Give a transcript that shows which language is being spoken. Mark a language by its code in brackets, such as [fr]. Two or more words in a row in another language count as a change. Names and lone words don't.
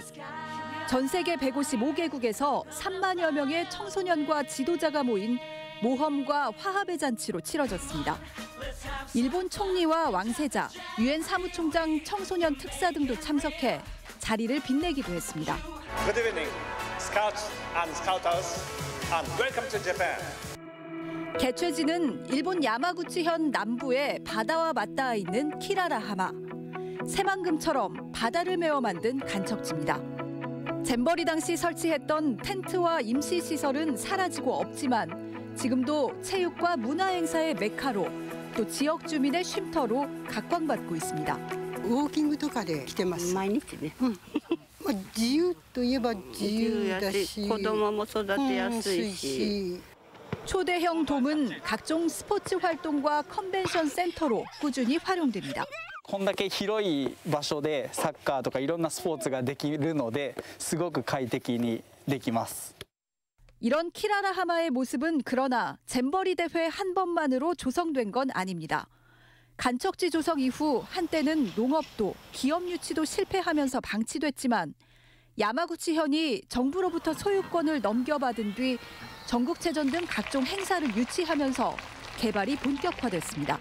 [ko] 전 세계 155개국에서 3만여 명의 청소년과 지도자가 모인 모험과 화합의 잔치로 치러졌습니다. 일본 총리와 왕세자, 유엔 사무총장 청소년 특사 등도 참석해 자리를 빛내기도 했습니다. [en] Good evening, Scouts and Scouters, and welcome to Japan. [ko] 개최지는 일본 야마구치현 남부의 바다와 맞닿아 있는 키라라하마. 새만금처럼 바다를 메워 만든 간척지입니다. 잼버리 당시 설치했던 텐트와 임시시설은 사라지고 없지만 지금도 체육과 문화행사의 메카로 또 지역 주민의 쉼터로 각광받고 있습니다. [ja] ウォーキングとかで来てます。毎日ね。自由といえば自由だし、子供も育てやすいし。 [ko] 초대형 돔은 각종 스포츠 활동과 컨벤션 센터로 꾸준히 활용됩니다. [ja] こんだけ広い場所でサッカーとかいろんなスポーツができるので、すごく快適にできます。 [ko] 이런 키라라하마의 모습은 그러나 잼버리 대회 한 번만으로 조성된 건 아닙니다. 간척지 조성 이후 한때는 농업도 기업 유치도 실패하면서 방치됐지만 야마구치현이 정부로부터 소유권을 넘겨받은 뒤 전국체전 등 각종 행사를 유치하면서 개발이 본격화됐습니다.